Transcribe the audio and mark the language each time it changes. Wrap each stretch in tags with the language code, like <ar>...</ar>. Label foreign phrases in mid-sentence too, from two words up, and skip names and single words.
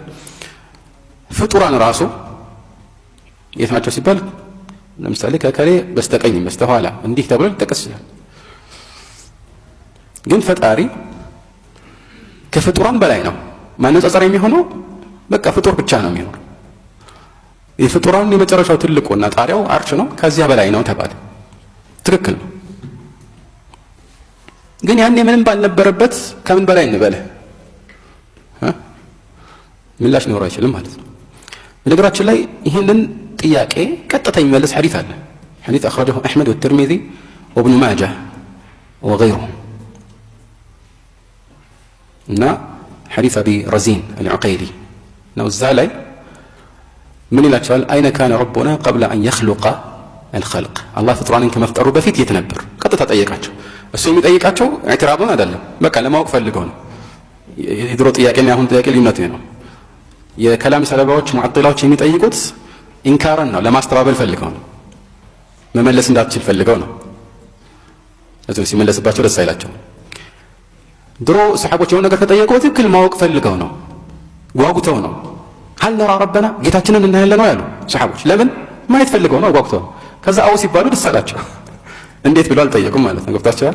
<am>ፍጡራን ራሱ የት ናቸው ሲባል ለምሳሌ ከከሌ በስተቀኝ በስተኋላ እንዲህ ተብሎ ሊጠቀስ ይችላል። ግን ፈጣሪ ከፍጡራን በላይ ነው። ማነጻጸር የሚሆነው በቃ ፍጡር ብቻ ነው የሚሆነው። የፍጡራን የመጨረሻው ትልቁና ጣሪያው አርሽ ነው። ከዚያ በላይ ነው ተባለ። ትክክል ነው። ግን ያኔ ምንም ባልነበረበት ከምን በላይ እንበልህ ምላሽ ሊኖር አይችልም ማለት ነው። በነገራችን ላይ ይህንን ጥያቄ ቀጥታ የሚመልስ ሐዲስ አለ። ሐዲስ</am> <ar>አخرجه أحمد والترمذي وابن ماجه وغيرهم</ar> <am>እና ሐዲስ አቢ ረዚን العقيلي ነው። እዛ ላይ ምን ይላቸዋል?</am> <ar>أين كان ربنا قبل أن يخلق الخلق</ar> <am>አላህ ፍጡራንን ከመፍጠሩ በፊት የት ነበር? ቀጥታ ጠየቃቸው። እሱ የሚጠይቃቸው ኢዕትራዱን አይደለም፣ በቃ ለማወቅ ፈልገው ነው። የድሮ ጥያቄና የአሁን ጥያቄ ልዩነት ነው። የከላም ሰለባዎች ሙዓጢላዎች የሚጠይቁት ኢንካርን ነው፣ ለማስተባበል ፈልገው ነው፣ መመለስ እንዳትችል ፈልገው ነው። ስለዚህ ሲመለስባቸው ደስ አይላቸው። ድሮ ሰሃቦች የሆነ ነገር ከጠየቁ ትክክል ማወቅ ፈልገው ነው፣ ጓጉተው ነው።</am> <ar>هل نرى ربنا</ar> <am>ጌታችንን እናያለን ነው ያሉ ሰሃቦች። ለምን ማየት ፈልገው ነው፣ ጓጉተው ነው። ከዛ አው ሲባሉ ደስ አላቸው። እንዴት ብለው አልጠየቁም ማለት ነው። ገብታችኋል?</am>